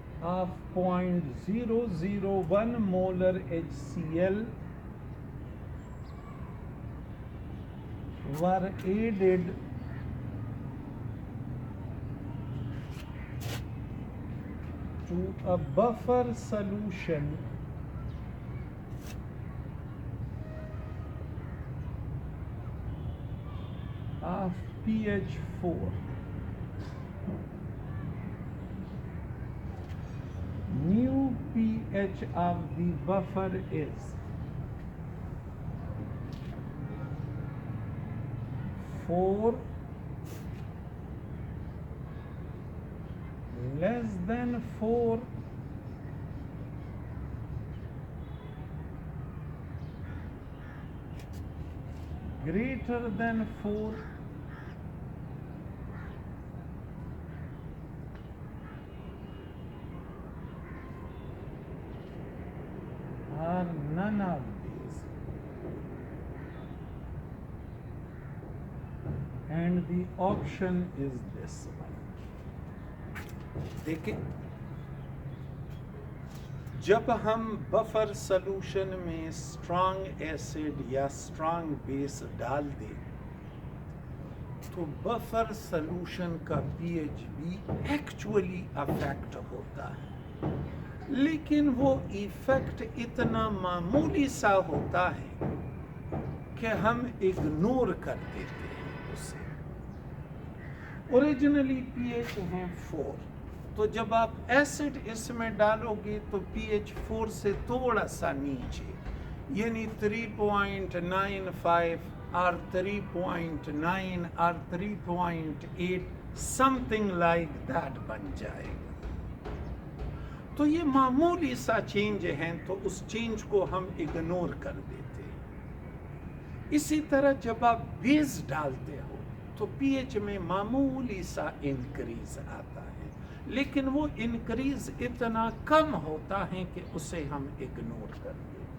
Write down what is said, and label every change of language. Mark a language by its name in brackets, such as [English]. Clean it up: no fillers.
[English] of 0.001 molar HCl were added to a buffer solution of pH 4. New pH of the buffer is 4 less than 4 greater than 4 or none of these, and the option is this one. [Urdu] دیکھیں, جب ہم buffer solution میں strong acid یا strong بیس ڈال دیں تو buffer solution کا P H بھی ایکچولی افیکٹ ہوتا ہے, لیکن وہ ایفیکٹ اتنا معمولی سا ہوتا ہے کہ ہم اگنور کر دیتے ہیں اسے. اوریجنلی پی ایچ ہے 4, تو جب آپ ایسڈ اس میں ڈالو گے تو پی ایچ 4 سے تھوڑا سا نیچے, یعنی [English] 3.95 or 3.9 or 3.8 something like that [Urdu] بن جائے گا. تو یہ معمولی سا چینج ہیں تو اس چینج کو ہم اگنور کر دیتے ہیں. اسی طرح جب آپ بیس ڈالتے ہو تو پی ایچ میں معمولی سا انکریز آتا ہے، لیکن وہ انکریز اتنا کم ہوتا ہے کہ اسے ہم اگنور کر دیں.